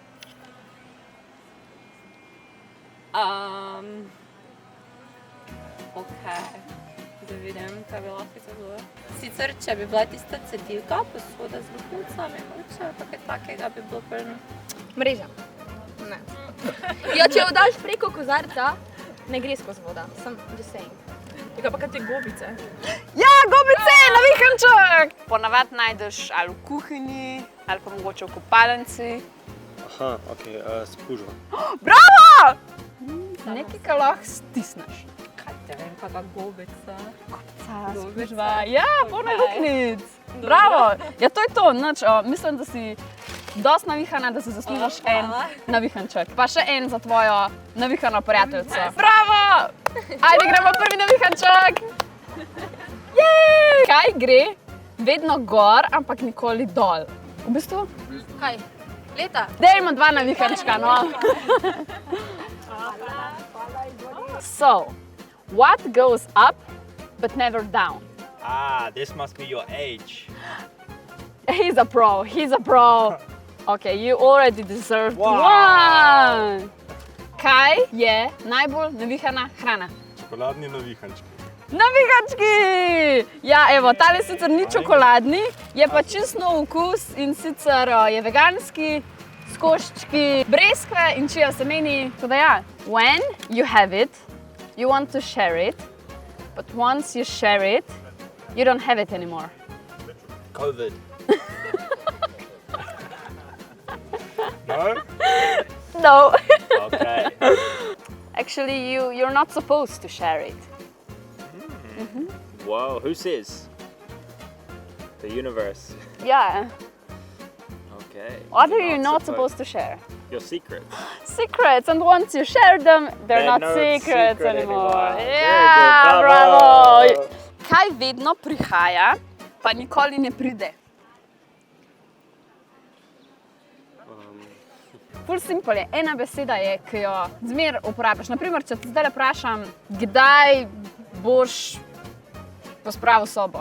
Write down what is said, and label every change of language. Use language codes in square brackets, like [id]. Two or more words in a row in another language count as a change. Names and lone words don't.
[sl] Ok, da vidim, kaj bi lahko to bilo. Sicer, če bi bila tista cedilka, posoda z luknjicami, mogoče, pa kaj takega bi bilo prn. Mreža. Ne. Ja, če jo daš preko kozarca, ne gre skozi voda. Sem [en] just saying. [sl] Tega pa kaj te gobice. Ja, gobice, navihanček! Ponavadi najdeš ali v kuhinji, ali pa mogoče v kopalnici. Aha, ok, spužva. Bravo! Nekaj, kar lahko stisneš. Kaj te vem, kakva gobica. Spužva, ja, polno luknjic. Bravo! Ja, to je to, nič, mislim, da si dosti navihana, da si zaslužiš en navihanček. Pa še en za tvojo navihano prijateljico. Bravo! Ajde, gremo prvi navihanček! Jej! Kaj gre vedno gor, ampak nikoli dol? V bistvu, Kaj? Leta? dajmo dva navihančka, no. [en] So, what goes up but never down? Ah, this must be your age. He's a pro, he's a pro. Okay, you already deserved Wow. one. [sl] Kaj je najbolj navihana hrana? Čokoladni navihančki. Navihančki! Ja, evo, tale sicer ni čokoladni, je pa čist nov okus in sicer je veganski, s koščki breskve in čija semeni. Tako da ja, [en] when you have it, you want to share it, but once you share it, you don't have it anymore. COVID. No? No. Okay. Actually, you're not supposed to share it. Whoa, who says? The universe. Yeah. Okay. What are you not supposed to share? Your secrets. Secrets, and once you share them, they're They're not not secrets secret anymore. anymore. Very Yeah, good, bravo! bravo! [sl] Kaj vedno prihaja, pa nikoli ne pride? Ful simple je, ena beseda je, ki jo zmer uporabiš. Naprimer, če te zdaj vprašam, kdaj boš pospravil sobo?